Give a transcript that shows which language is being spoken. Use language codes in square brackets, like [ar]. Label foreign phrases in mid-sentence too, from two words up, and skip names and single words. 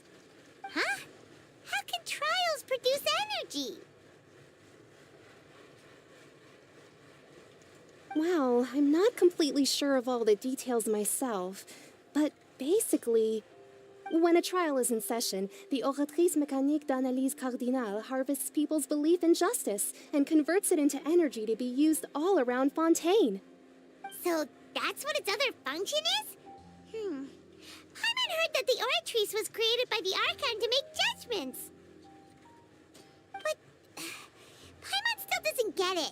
[en] Huh? How can trials produce energy? Well, I'm not completely sure of all the details myself, but basically, when a trial is in session, the oratrice mécanique d'analyse cardinale harvests people's belief in justice and converts it into energy to be used all around Fontaine. So that's what its other function is? Paimon heard that the oratrice was created by the Archon to make judgments. But Paimon still doesn't get it.